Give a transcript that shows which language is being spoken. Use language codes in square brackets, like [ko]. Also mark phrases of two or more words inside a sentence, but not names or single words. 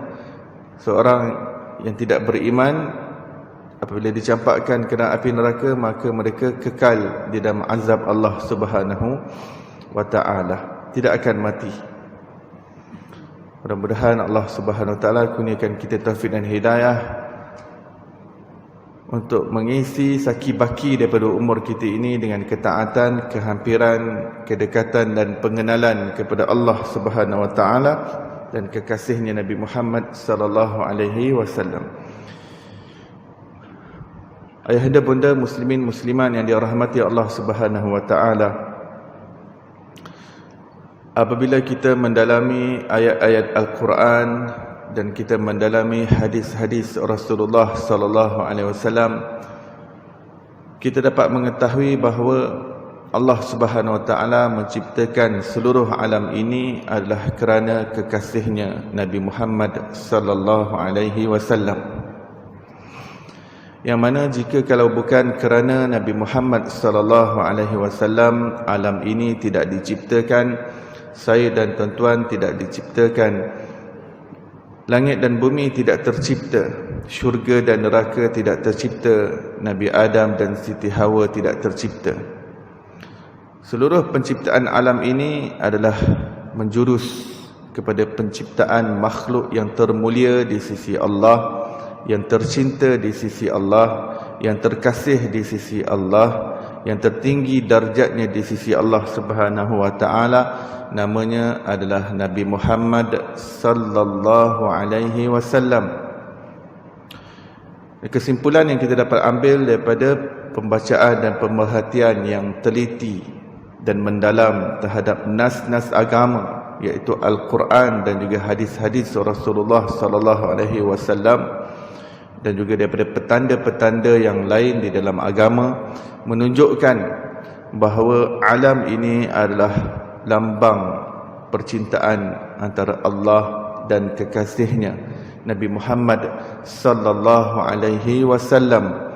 [ms] Seorang yang tidak beriman, apabila dicampakkan ke dalam api neraka, maka mereka kekal di dalam azab Allah [ar] سبحانه وتعالى, [ms] tidak akan mati. Mudah-mudahan Allah [ar] سبحانه وتعالى [ms] kurniakan kita taufik dan hidayah untuk mengisi saki-baki daripada umur kita ini dengan ketaatan, kehampiran, kedekatan dan pengenalan kepada Allah Subhanahu wa ta'ala dan kekasihnya Nabi Muhammad [ar] صلى الله عليه وسلم. [ms] Ayahanda bunda muslimin musliman yang dirahmati Allah [ar] سبحانه وتعالى, [ms] apabila kita mendalami ayat-ayat Al-Quran dan kita mendalami hadis-hadis Rasulullah [ar] صلى الله عليه وسلم, [ms] kita dapat mengetahui bahawa Allah [ar] سبحانه وتعالى [ms] menciptakan seluruh alam ini adalah kerana kekasihnya Nabi Muhammad [ar] صلى الله عليه وسلم. [ms] Yang mana jika kalau bukan kerana Nabi Muhammad [ar] صلى الله عليه وسلم, [ms] alam ini tidak diciptakan, saya dan tuan-tuan tidak diciptakan, langit dan bumi tidak tercipta, syurga dan neraka tidak tercipta, Nabi Adam dan Siti Hawa tidak tercipta. Seluruh penciptaan alam ini adalah menjurus kepada penciptaan makhluk yang termulia di sisi Allah, yang tercinta di sisi Allah, yang terkasih di sisi Allah, yang tertinggi darjatnya di sisi Allah [ar] سبحانه وتعالى. [ms] Namanya adalah Nabi Muhammad [ar] صلى الله عليه وسلم. [ms] Kesimpulan yang kita dapat ambil daripada pembacaan dan pemerhatian yang teliti dan mendalam terhadap nas-nas agama, iaitu Al-Quran dan juga hadis-hadis Rasulullah [ar] صلى الله عليه وسلم, [ms] dan juga daripada petanda-petanda yang lain di dalam agama, menunjukkan bahawa alam ini adalah lambang percintaan antara Allah dan kekasihnya Nabi Muhammad sallallahu alaihi wasallam.